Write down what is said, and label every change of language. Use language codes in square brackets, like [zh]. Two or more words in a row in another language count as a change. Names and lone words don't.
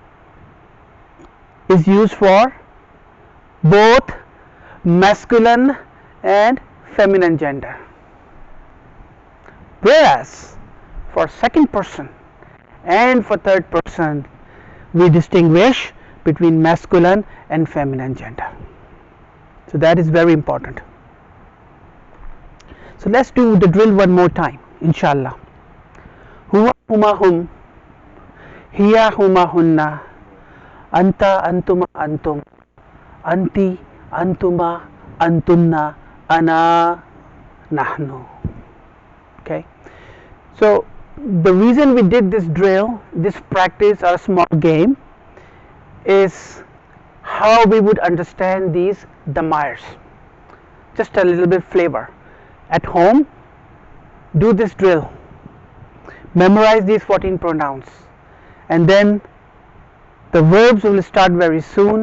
[en] is used for both masculine and feminine gender, whereas for second person and for third person we distinguish between masculine and feminine gender. So that is very important. So let's do the drill one more time, inshallah. [ar] هو هما هم هي هما هن أنت أنتما أنتم أنتِ أنتما أنتن أنا نحن. [en] Okay, so the reason we did this drill, this practice or small game, is how we would understand these damirs. Just a little bit flavor. At home, do this drill, memorize these 14 pronouns, and then the verbs will start very soon.